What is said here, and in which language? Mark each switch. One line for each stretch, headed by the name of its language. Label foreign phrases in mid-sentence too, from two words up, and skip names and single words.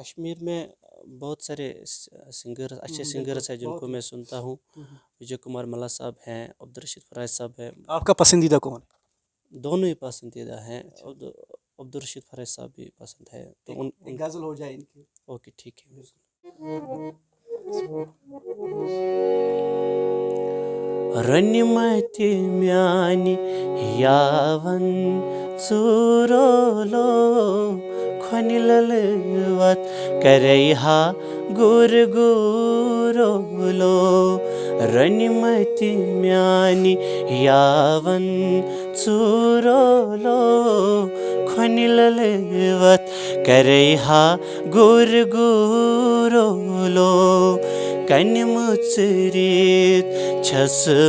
Urdu: کشمیر میں بہت سارے سنگر، اچھے سنگرز ہیں جن کو میں سنتا ہوں. وجے کمار ملا صاحب ہیں، عبدالرشید فرائض صاحب ہیں. آپ کا پسندیدہ کون ہے؟ دونوں ہی پسندیدہ ہیں. عبدالرشید فرائض صاحب بھی پسند ہے، تو ایک غزل ہو جائے ان کی. اوکے ٹھیک ہے.
Kashmiri: رنمتی میانی یاون ژورولو کھونہِ للوت کریہا گر گورولو، رنمتی میانی یاون ژورولو کھونہِ للوت کریہا گر گورولو، کنہِ مژرِتھ چھس